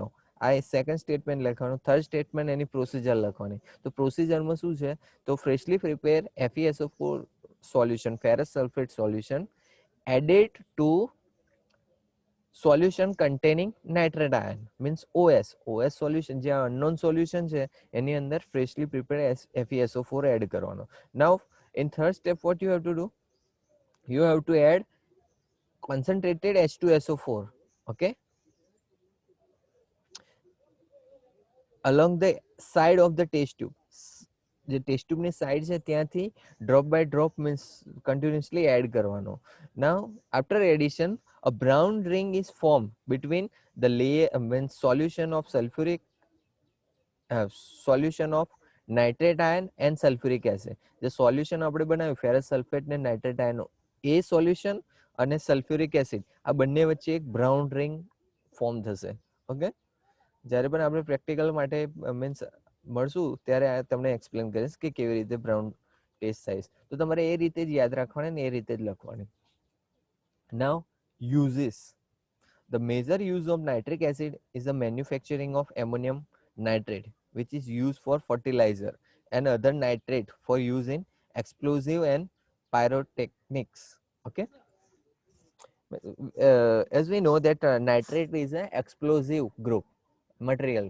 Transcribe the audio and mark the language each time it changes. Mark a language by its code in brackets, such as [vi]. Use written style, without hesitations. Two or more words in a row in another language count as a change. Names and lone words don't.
[gu] આ [en] second statement [gu] લખવાનું. [en] third statement [gu] એની પ્રોસિજર લખવાની. તો પ્રોસિજરમાં શું છે? તો [en] freshly prepare FeSO4 solution, ferrous sulphate solution added to solution containing nitrate ion, means OS solution, [gu] જે [en] unknown solution [gu] છે એની અંદર [en] freshly prepare FeSO4 [gu] એડ કરવાનો. [en] નાઉ in third step what you have to do, you have to add concentrated H2SO4, okay, along the side of the test tube. [gu] જે ટેસ્ટ ટ્યુબની સાઈડ છે ત્યાંથી [en] drop by drop means continuously add [gu] કરવાનો. [en] Now after addition a brown ring is formed between the layer, means solution of sulfuric solution of nitrate ion and sulfuric acid. [gu] જે સોલ્યુશન આપણે બનાવ્યું [en] ferrous sulphate [gu] ને [en] nitrate ion, [gu] એ સોલ્યુશન અને [en] sulphuric acid, [gu] આ બંને વચ્ચે એક [en] brown ring form [gu] થશે. ઓકે, જ્યારે પણ આપણે પ્રેક્ટિકલ માટે મીન્સ મળશું ત્યારે તમને એક્સપ્લેન કરીશ કે કેવી રીતે [en] brown test [gu] થાય. તો તમારે એ રીતે જ યાદ રાખવાની ને એ રીતે જ લખવાની. [en] નાઉ uses, the major use of nitric acid is the manufacturing of ammonium nitrate, which is used for fertilizer, and other nitrate for use in explosive and pyrotechnics. Okay, As we know that nitrate is an explosive group material.